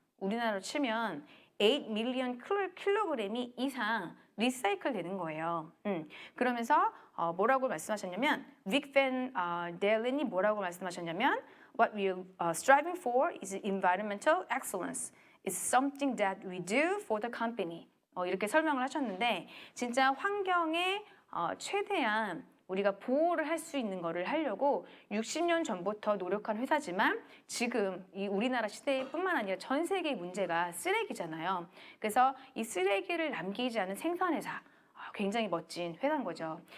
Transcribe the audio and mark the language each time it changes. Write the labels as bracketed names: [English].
[Korean] 우리나라로 치면 8 밀리언 킬로그램이 이상 리사이클 되는 거예요. 그러면서 뭐라고 말씀하셨냐면 빅 팬 델린이 뭐라고 말씀하셨냐면 [English] What we are striving for is environmental excellence. It's something that we do for the company. [Korean] 이렇게 설명을 하셨는데 진짜 환경에 최대한 우리가 보호를 할 수 있는 거를 하려고 60년 전부터 노력한 회사지만 지금 이 우리나라 시대뿐만 아니라 전 세계의 문제가 쓰레기잖아요. 그래서 이 쓰레기를 남기지 않은 생산회사, 굉장히 멋진 회사인 거죠.